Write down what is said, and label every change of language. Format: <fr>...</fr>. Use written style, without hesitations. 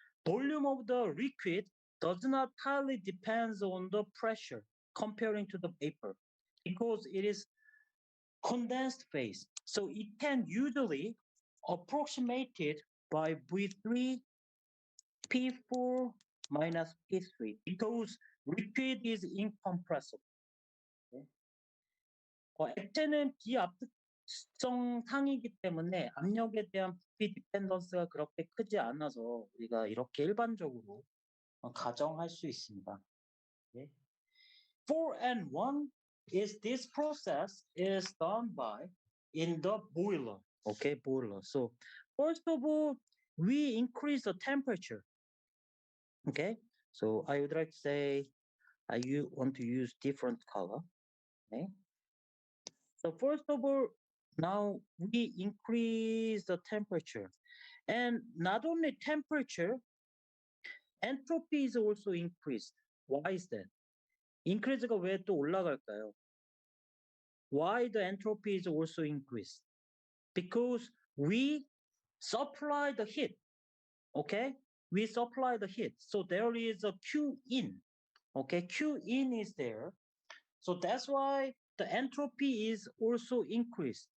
<en>volume of the liquid does not highly depends on the pressure comparing to the vapor because it is condensed phase. So it can usually approximated by V3 P4 minus P3 because liquid is incompressible.</en> <ko>액체는 비압축성 상이기 때문에 압력에 대한 부피 디펜던스가 그렇게 크지 않아서 우리가 이렇게 일반적으로 가정할 수 있습니다.</ko> <en>4 and 1 is this process is done by in the boiler. Okay, boiler. So first of all, we increase the temperature. Okay, so I would like to say you want to use different color. Okay. So first of all, now we increase the temperature, and not only temperature, entropy is also increased. Why is that?</en> <ko>increase가 왜 또 올라갈까요?</ko> <en>Why the entropy is also increased? Because we supply the heat. Okay, we supply the heat, so there is a Q in. Okay, Q in is there, so that's why the entropy is also increased.</en>